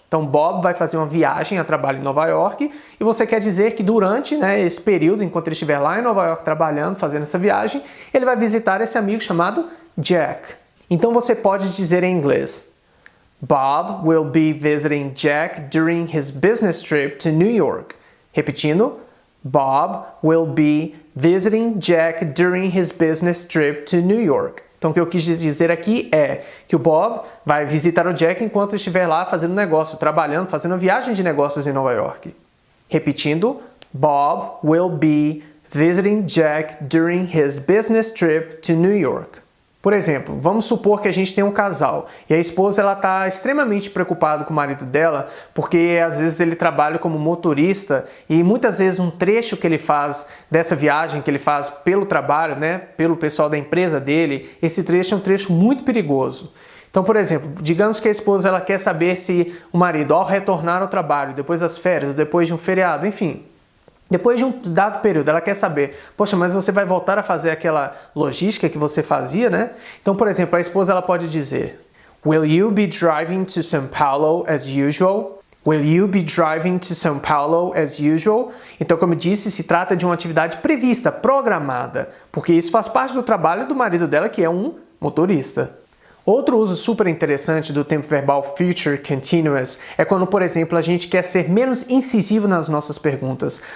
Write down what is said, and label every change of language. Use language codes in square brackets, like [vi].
[pt] Então, Bob vai fazer uma viagem a trabalho em Nova York e você quer dizer que durante esse período, enquanto ele estiver lá em Nova York trabalhando, fazendo essa viagem, ele vai visitar esse amigo chamado Jack. Então, você pode dizer em inglês, [en] Bob will be visiting Jack during his business trip to New York. [pt] Repetindo, [en] Bob will be visiting Jack during his business trip to New York. [pt] Então, o que eu quis dizer aqui é que o Bob vai visitar o Jack enquanto estiver lá fazendo negócio, trabalhando, fazendo uma viagem de negócios em Nova York. Repetindo, [en] Bob will be visiting Jack during his business trip to New York. [pt] Por exemplo, vamos supor que a gente tem um casal e a esposa ela está extremamente preocupada com o marido dela porque às vezes ele trabalha como motorista e muitas vezes um trecho que ele faz dessa viagem que ele faz pelo trabalho, né, pelo pessoal da empresa dele, esse trecho é um trecho muito perigoso. Então, por exemplo, digamos que a esposa ela quer saber se o marido, ao retornar ao trabalho, depois das férias, depois de um feriado, enfim, depois de um dado período, ela quer saber, poxa, mas você vai voltar a fazer aquela logística que você fazia, né? Então, por exemplo, a esposa ela pode dizer, [en] Will you be driving to São Paulo as usual? Will you be driving to São Paulo as usual? [pt] Então, como eu disse, se trata de uma atividade prevista, programada, porque isso faz parte do trabalho do marido dela, que é um motorista. Outro uso super interessante do tempo verbal future continuous é quando, por exemplo, a gente quer ser menos incisivo nas nossas perguntas.